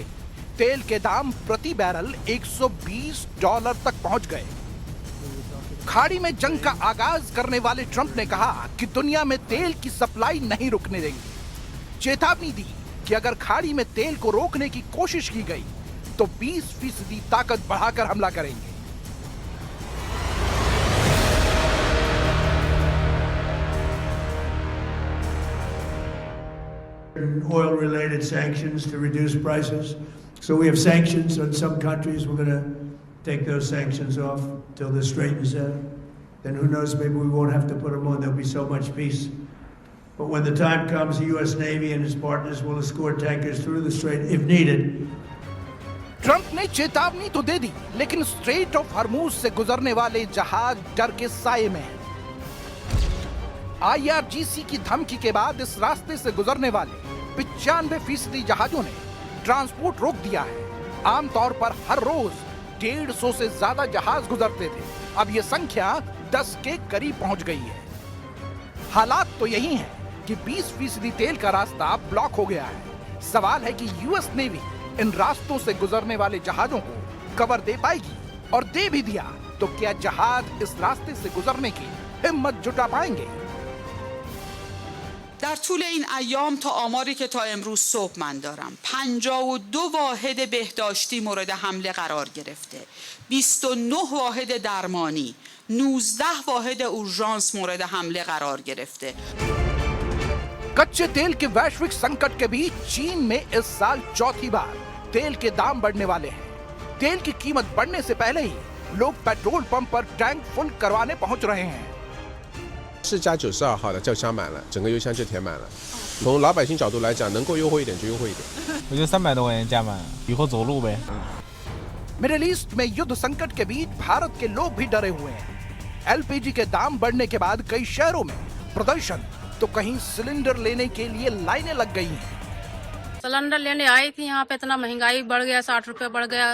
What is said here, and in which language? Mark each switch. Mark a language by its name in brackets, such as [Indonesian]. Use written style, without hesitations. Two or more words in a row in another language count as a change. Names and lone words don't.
[Hindi] तेल के दाम प्रति बैरल $120 तक पहुंच गए। खाड़ी में जंग का आगाज करने वाले ट्रंप ने कहा कि दुनिया में तेल की सप्लाई नहीं रुकने देंगे। चेतावनी दी कि अगर खाड़ी में तेल को रोकने की कोशिश की गई तो 20% ताकत बढ़ाकर हमला करेंगे। [English] Oil-related sanctions to reduce prices. So we have sanctions on some countries. We're going to take those sanctions off till this straightens out. Then who knows, maybe we won't have to put them on. There'll be so much peace. But when the time comes, the U.S. Navy and its partners will escort tankers through the strait if needed. [Hindi] ट्रंप ने चेतावनी तो दे दी, लेकिन स्ट्रेट ऑफ हॉर्मूज से गुजरने वाले जहाज डर के साये में हैं। IRGC की धमकी के बाद इस रास्ते से गुजरने वाले 95% जहाजों ने ट्रांसपोर्ट रोक दिया है। आमतौर पर हर रोज 150 से ज्यादा जहाज गुजरते थे। अब यह संख्या 10 के करीब पहुंच गई है। हालात तो यही हैं कि 20% तेल का रास्ता ब्लॉक हो गया है। सवाल है कि यूएस नेवी इन रास्तों से गुजरने वाले जहाजों को कवर दे पाएगी, और दे भी दिया तो क्या जहाज इस रास्ते से गुजरने की हिम्मत जुटा पाएंगे? [Persian] در طول این ایام تا آماری که تا امروز صبح من دارم 52 واحد بهداشتی مورد حمله قرار گرفته، 29 واحد درمانی، 19 واحد اورژانس مورد حمله قرار گرفته. [Hindi] कच्चे तेल के वैश्विक संकट के बीच चीन में इस साल चौथी बार तेल के दाम बढ़ने वाले हैं। तेल की कीमत बढ़ने से पहले ही लोग [English] petrol pump [Hindi] पर [English] tank full [Hindi] करवाने पहुंच रहे हैं। [Chinese] 是加92号的，叫箱满了，整个油箱就填满了。从老百姓角度来讲，能够优惠一点就优惠一点。我觉得300多块钱加满，以后走路呗。 [Hindi] मिडिल ईस्ट में युद्ध संकट के बीच भारत के लोग भी डरे हुए हैं। एलपीजी के दाम बढ़ने के बाद कई शहरों में प्रदर्शन, तो कहीं सिलेंडर लेने के लिए लाइनें लग गई हैं। सिलेंडर लेने आई थी, यहाँ पे इतना महंगाई बढ़ गया, 60 रुपए बढ़ गया।